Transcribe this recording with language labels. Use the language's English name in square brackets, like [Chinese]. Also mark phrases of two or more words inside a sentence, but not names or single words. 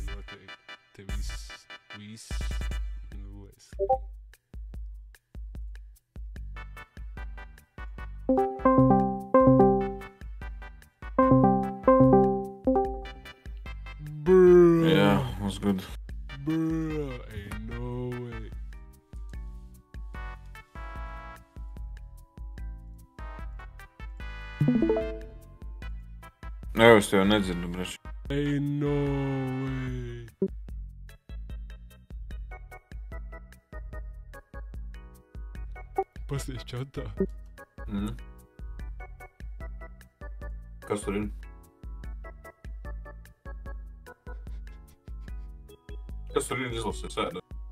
[Latvian] te viss, nu es. [English] Bruh. Yeah, was good. Bruh, ain't no way. [Latvian] Jā, es tev nedzirdu, breš. [English] Ain't no way. [Latvian] Pasties čatā. Kas tur ir? Kas tur ir izlasījis ēda?